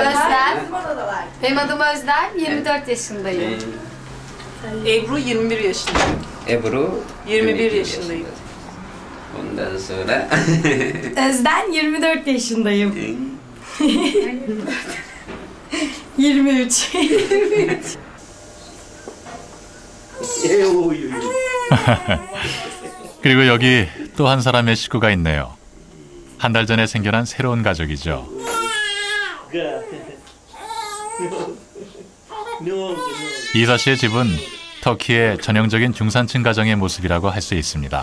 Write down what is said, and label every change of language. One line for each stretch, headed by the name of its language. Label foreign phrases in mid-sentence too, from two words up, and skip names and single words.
Turkish: Özlem. Benim adım Özlem. 24 yaşındayım. Ebru 21 yaşındayım. Ebru 21 yaşındayım. Ondan sonra Özden 24 yaşındayım. 23.
Korean: 그리고 여기 또 한 사람의 식구가 있네요. 한 달 전에 생겨난 새로운 가족이죠. 이사 씨의 집은 터키의 전형적인 중산층 가정의 모습이라고 할 수 있습니다.